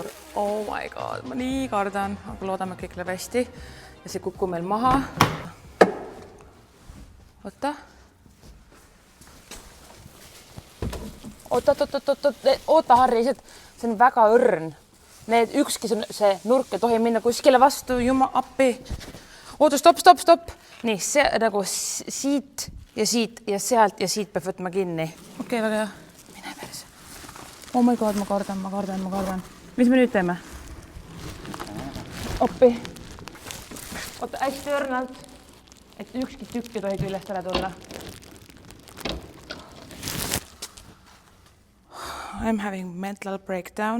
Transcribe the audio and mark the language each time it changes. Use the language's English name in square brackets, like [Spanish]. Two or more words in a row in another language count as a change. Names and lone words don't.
[English] Oh my god, [Estonian] ma nii kardan, aga loodame kõik läheb hästi. Ja see kukub meil maha. Oota, Harri, see on väga õrn. Need ükski see nurk ei tohi minna kuskile vastu, jumma appi. oota, stopp. Nii, see nagu siit ja sealt ja siit peab võtma kinni. Okei, väga hea. Mine päris. [English] Oh my god, [Estonian] ma kardan. Mis me nüüd teeme? Oppi. Oota, hästi õrnalt, et ükski tükk ei tohi küljest ära tulla. [English] I'm having mental breakdown.